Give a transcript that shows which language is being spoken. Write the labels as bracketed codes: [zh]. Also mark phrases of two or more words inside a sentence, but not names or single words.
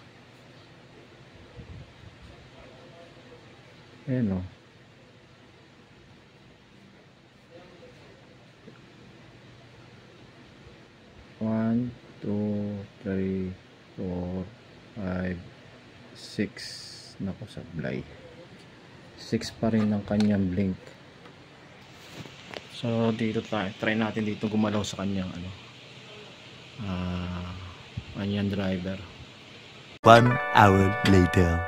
[tl] Ayan, no? [en] One, two, three, four, 5, 6. [tl] Naku, sablay. 6 pa rin ang kanyang blink. So dito tayo, try natin dito gumalaw sa kanyang ano, kanyang driver. [en] 1 hour later.